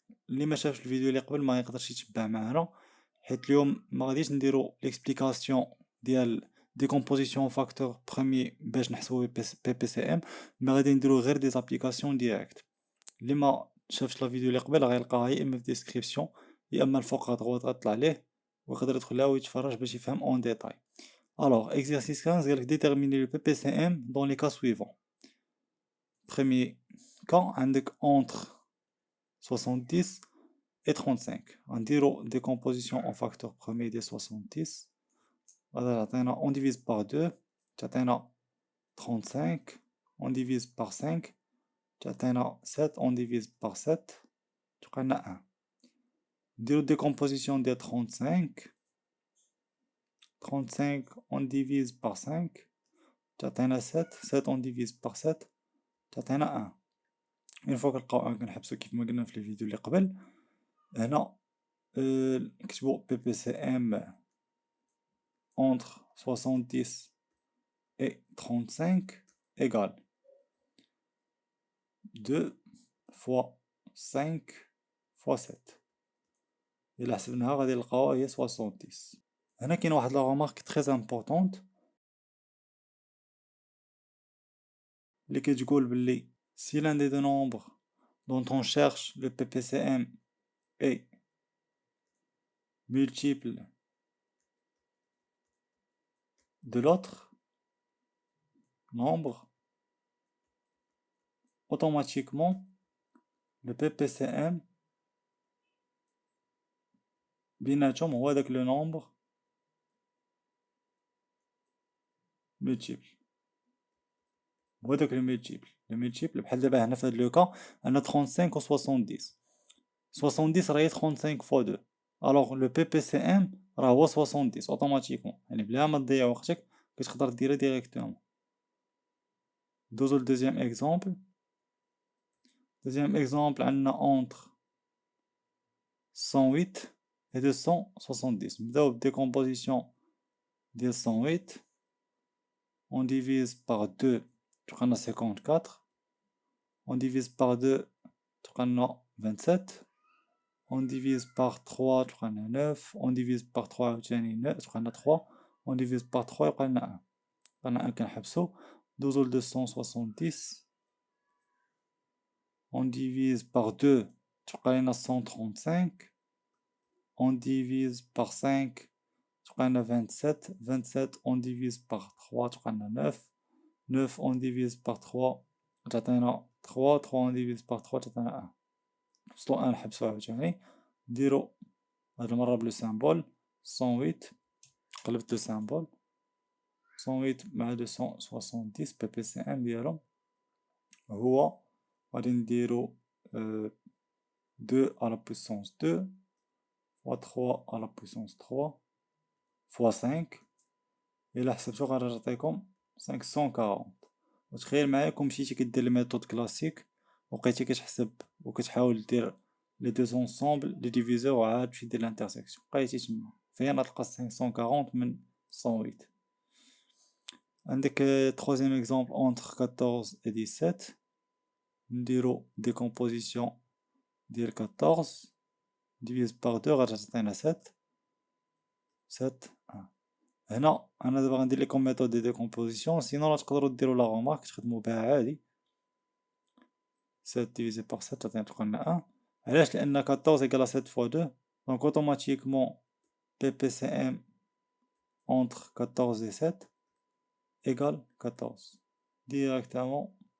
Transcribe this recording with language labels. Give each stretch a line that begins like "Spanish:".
Arabic: اللي ما شافش الفيديو اللي قبل ما يقدرش يتبع معنا، حيت اليوم ما غاديش نديرو ليكسبليكاسيون ديال ديكومبوزيسيون فاكتور بروميي باش نحسبو بي بي سي ام، ما غادي نديرو غير دي زابليكاسيون ديريكت. اللي ما شافش لا فيديو اللي قبل غيلقاها يا اما في ديسكريبسيون يا اما الفوق غدغوط غطلع ليه ويقدر يدخل لها ويتفرج باش يفهم اون ديتاي.
French: الوغ exercice 15 قالك déterminer le PPCM dans les cas suivants. Premier cas عندك entre 70 et 35. On dirait décomposition en facteur premier des 70. On divise par 2. On 35. On divise par 5. On 7. On divise par 7. On a 1. Dirait décomposition des 35. 35, on divise par 5. On 7. 7, on divise par 7. On a 1. Une fois que le
Arabic: كنحبسو كيف ما قلنا في الفيديو اللي قبل، هنا نكتبو
French: PPCM entre 70 et 35 égale 2 fois 5 fois 7.
Arabic: إلا حسبناها غادي نلقاوها هي 70. هنا كاين واحد لا غومارك تري امبورطونت اللي كتقول بلي
French: si l'un des deux nombres dont on cherche le PPCM est multiple de l'autre nombre, automatiquement le PPCM
Arabic: بيناتهم هو داك لو نومبر
French: multiple.
Arabic: هو داك لو multiple بحال دابا هنا في هاد لو كا عندنا 35 و 70. 70 راه هي 35 فوا 2. الوغ لو بي بي سي ام راه هو 70 اوتوماتيكمون، يعني بلا ما تضيع وقتك كتقدر ديرها ديريكتومون. دوزو لدوزيام اكزومبل. دوزيام اكزومبل عندنا اونتر 108 et 270. نبداو بالديكومبوزيسيون ديال 108.
French: on divise par 2 تبقى 54. on divise par 2 تبقى 27. on divise par 3 تبقى 9. on divise par 3
Arabic: عاوتاني 9 تبقى
French: 3. on divise par 3
Arabic: يبقى لنا
French: 1.
Arabic: بقى 1 كنحبسو. دوزو ل 270.
French: on divise par 2
Arabic: تبقى لنا
French: 135. on divise par 5
Arabic: تبقى لنا
French: 27. 27 on divise par 3
Arabic: تبقى لنا
French: 9. 9 on divise par 3 تعطينا 3. 3 on divise par 3 تعطينا 1.
Arabic: وصلو 1 نحبسو عاوتاني. نديرو هاد المرة بلو سامبول 108. قلبت لو سامبول 108 مع 270 بي بي سي ام ديالهم هو غادي نديرو
French: 2 à la puissance 2 fois 3 à la puissance 3 fois 5.
Arabic: إلا حسبتو غادي تعطيكم 540. وتخيل معايا كون مشيتي كدير الميثود كلاسيك وبقيتي كتحسب وكتحاول دير لي دو زونسومبل لي ديفيزور وعاد تمشي دير لانترسيكسيون بقيتي تما فين غتلقى 540 من 108.
French: عندك troisième exemple entre 14 et 17. نديرو décomposition ديال 14 divise par 2 غتعطينا 7. 7 1.
Arabic: هنا انا دابا غندير لكم ميثود دي ديكومبوزيسيون، سينو راه تقدروا ديروا لا غومارك تخدموا بها عادي.
French: 7 divisé par 7
Arabic: تعطينا لنا
French: 1.
Arabic: علاش؟ لان
French: 14 égale 7 fois 2
Arabic: دونك اوتوماتيكمون
French: PPCM entre 14 et 7 égale 14 ديريكتامون.